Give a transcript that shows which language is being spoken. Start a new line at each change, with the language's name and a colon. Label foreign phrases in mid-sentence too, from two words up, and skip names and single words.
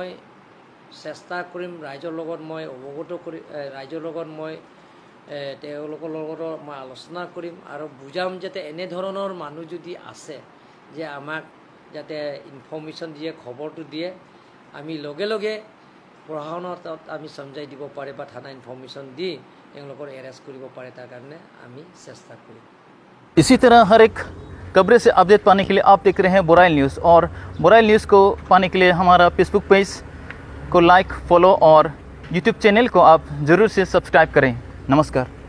Assamese: চেষ্টা কৰিম ৰাইজৰ লগত মই অৱগত কৰি ৰাইজৰ লগত মই তেওঁলোকৰ লগত মই আলোচনা কৰিম আৰু বুজাম যাতে এনেধৰণৰ মানুহ যদি আছে যে আমাক যাতে ইনফৰ্মেশ্যন দিয়ে খবৰটো দিয়ে আমি লগে লগে প্ৰশাসনৰ তাত আমি সমজাই দিব পাৰে বা থানা ইনফৰ্মেশ্যন দি তেওঁলোকৰ এৰেষ্ট কৰিব পাৰে তাৰ কাৰণে আমি চেষ্টা কৰিম
Hindi: इसी तरह हर एक खबरें से अपडेट पाने के लिए आप देख रहे हैं बुराइल न्यूज़ और बुराइल न्यूज़ को पाने के लिए हमारा फेसबुक पेज को लाइक फॉलो और यूट्यूब चैनल को आप ज़रूर से सब्सक्राइब करें नमस्कार।